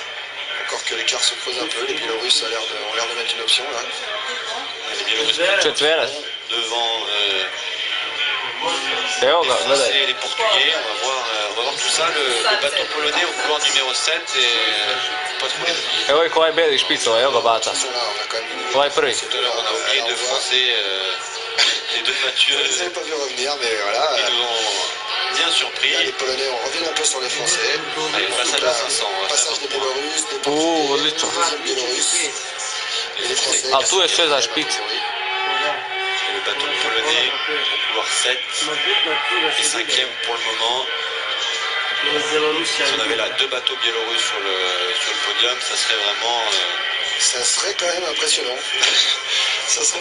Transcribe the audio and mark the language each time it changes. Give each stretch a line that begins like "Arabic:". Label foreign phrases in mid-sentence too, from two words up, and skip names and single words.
French: Encore que l'écart se creuse un peu. Les Biélorusses ont l'air de mettre une option là. Les Biélorusses devant les Portugais. On va voir tout ça. Le bateau polonais au couloir numéro 7 et pas trop les oublier.
Serbian: Evo je ko ovaj beli špicova, evo ga bata. Ovaj prvi.
French: Tout à l'heure, on a oublié deux Français, les deux Mathieu. Je ne les avais pas vu revenir, mais voilà. Ils nous ont bien surpris. Les Polonais, on revient un peu sur les Français. Allez, passage à 500. Passage des Biélorusses, des Portugais,
Serbian: odlično.
French: deuxième Biélorusses. Et les Français.
Serbian: A tu je sve za špic.
French: Et le bateau polonais au couloir 7 et 5e pour le moment. Si on avait là deux bateaux biélorusses sur le podium, ça serait vraiment... Ça serait quand même impressionnant. Ça serait